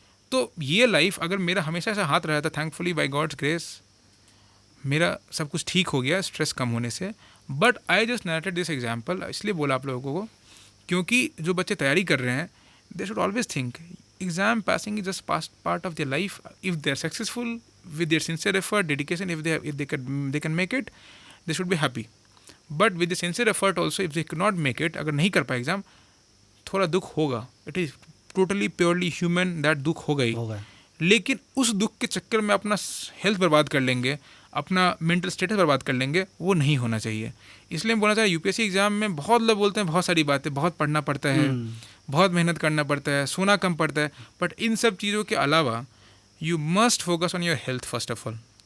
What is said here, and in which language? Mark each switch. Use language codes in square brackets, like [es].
[hi] तो ये लाइफ अगर मेरा हमेशा ऐसा हाथ रहा था, [en] thankfully by god's grace [hi] मेरा सब कुछ ठीक हो गया स्ट्रेस कम होने से। [en] but I just narrated this example, [hi] इसलिए बोला आप लोगों को क्योंकि जो बच्चे तैयारी कर रहे हैं [en] They should always think exam passing is just part of their life. If they are successful with their sincere effort, dedication, if they can make it, they should be happy. But with the sincere effort also, if they cannot make it, [hi] अगर नहीं कर पाए exam, थोड़ा दुख होगा। [en] it is totally purely human, [hi] that दुख होगा ही। लेकिन उस दुख के चक्कर में अपना हेल्थ बर्बाद कर लेंगे, अपना मेंटल स्टेटस बर्बाद कर लेंगे, वो नहीं होना चाहिए। इसलिए हम बोलना चाहिए UPSC एग्जाम में बहुत लोग बोलते हैं बहुत सारी बातें, बहुत पढ़ना पड़ता है, बहुत मेहनत करना पड़ता है, सोना कम पड़ता है, बट इन सब चीज़ों के अलावा [en] You must focus on your health first of all.